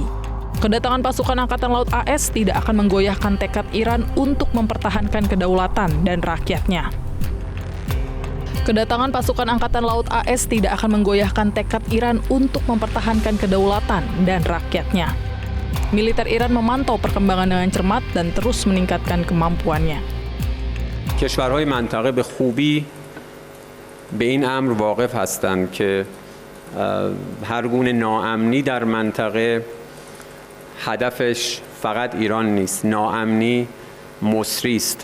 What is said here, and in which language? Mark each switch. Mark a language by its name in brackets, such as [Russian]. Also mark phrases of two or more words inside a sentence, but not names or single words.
[Indonesian] Kedatangan pasukan Angkatan Laut AS tidak akan menggoyahkan tekad Iran untuk mempertahankan kedaulatan dan rakyatnya. Kedatangan pasukan Angkatan Laut AS tidak akan menggoyahkan tekad Iran untuk mempertahankan kedaulatan dan rakyatnya. Militer Iran memantau perkembangan dengan cermat dan terus meningkatkan kemampuannya. [Persian] کشورهای منطقه به خوبی به این امر واقف هستند که هر گونه ناامنی در منطقه هدفش فقط ایران نیست. ناامنی مصری است.